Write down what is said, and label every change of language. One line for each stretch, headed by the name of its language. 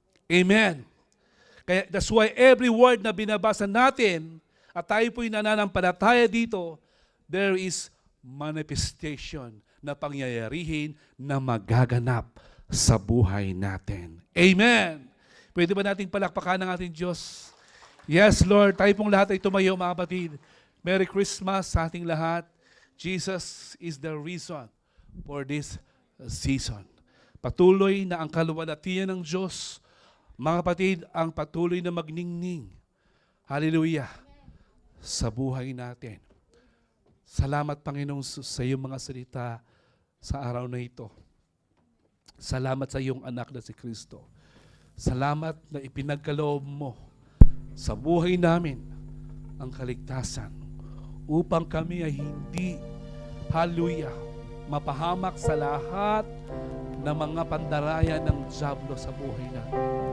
Filipino: Amen. Kaya
English: that's why every word
Filipino: na binabasa natin, at tayo po'y nananampalataya dito,
English: there is manifestation
Filipino: na pangyayarihin na magaganap sa buhay natin. Amen! Pwede ba nating palakpakan ng ating Diyos?
English: Yes, Lord.
Filipino: Tayo pong lahat ay tumayo, mga kapatid. Merry Christmas sa ating lahat.
English: Jesus is the reason for this season.
Filipino: Patuloy na ang kaluwalhatian ng Diyos, mga kapatid, ang patuloy na magningning. Hallelujah! Sa buhay natin. Salamat, Panginoon, sa iyong mga salita sa araw na ito. Salamat sa iyong anak na si Kristo. Salamat na ipinagkaloob mo sa buhay namin ang kaligtasan upang kami ay hindi, hallelujah, mapahamak sa lahat ng mga pandaraya ng dyablo sa buhay natin.